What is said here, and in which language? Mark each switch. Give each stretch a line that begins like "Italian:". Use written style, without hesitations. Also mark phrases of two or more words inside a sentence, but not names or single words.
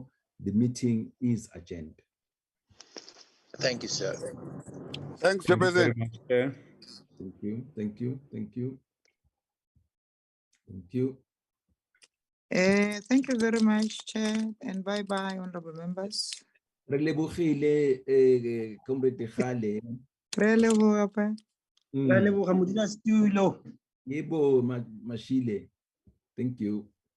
English: The meeting is adjourned. Thank you, sir. Thanks, Thank you very Chairperson. much, Chair. Thank you, thank you, thank you. Thank you. Thank you very much, Chair, and bye-bye, honorable members.
Tswana: Re lebogile, Comrade Kgale. Re leboga, pa.
Zulu: Yebo, Mashile.
English: Thank you.